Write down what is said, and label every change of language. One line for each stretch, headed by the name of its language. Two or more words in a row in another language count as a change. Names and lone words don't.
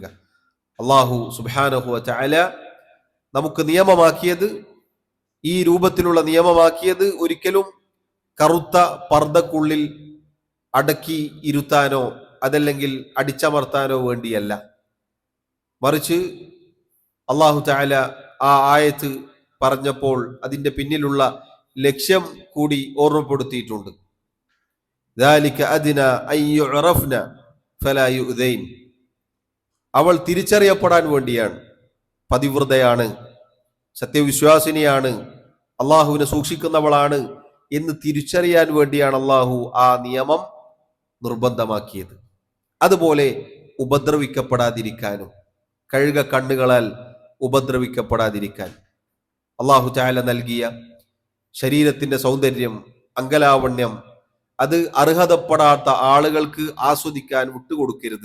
Malayalam: അല്ലാഹു
Arabic: سبحانه وتعالى
Malayalam: നമുക്ക് നിയമമാക്കിയത്, ഈ രൂപത്തിലുള്ള നിയമമാക്കിയത് ഒരിക്കലും കറുത്ത പർദ്ദക്കുള്ളിൽ അടക്കി ഇരുത്താനോ അതല്ലെങ്കിൽ അടിച്ചമർത്താനോ വേണ്ടിയല്ല. മറിച്ച്
Arabic: الله تعالى
Malayalam: ആ ആയത്ത് പറഞ്ഞപ്പോൾ അതിന്റെ പിന്നിലുള്ള ലക്ഷ്യം കൂടി ഓർമ്മപ്പെടുത്തിയിട്ടുണ്ട്.
Arabic: ذَلِكَ أَدْنَى أَن يُعْرَفْنَ فَلَا يُؤْذَيْنَ,
Malayalam: അവൾ തിരിച്ചറിയപ്പെടാൻ വേണ്ടിയാണ്, പതിവ്രതയാണ്, സത്യവിശ്വാസിനിയാണ്, അള്ളാഹുവിനെ സൂക്ഷിക്കുന്നവളാണ് എന്ന് തിരിച്ചറിയാൻ വേണ്ടിയാണ് അള്ളാഹു ആ നിയമം നിർബന്ധമാക്കിയത്. അതുപോലെ ഉപദ്രവിക്കപ്പെടാതിരിക്കാനും, കഴുക കണ്ണുകളാൽ ഉപദ്രവിക്കപ്പെടാതിരിക്കാൻ
Arabic: الله تعالى
Malayalam: നൽകിയ ശരീരത്തിന്റെ സൗന്ദര്യം, അങ്കലാവണ്യം, അത് അർഹതപ്പെടാത്ത ആളുകൾക്ക് ആസ്വദിക്കാൻ വിട്ടുകൊടുക്കരുത്.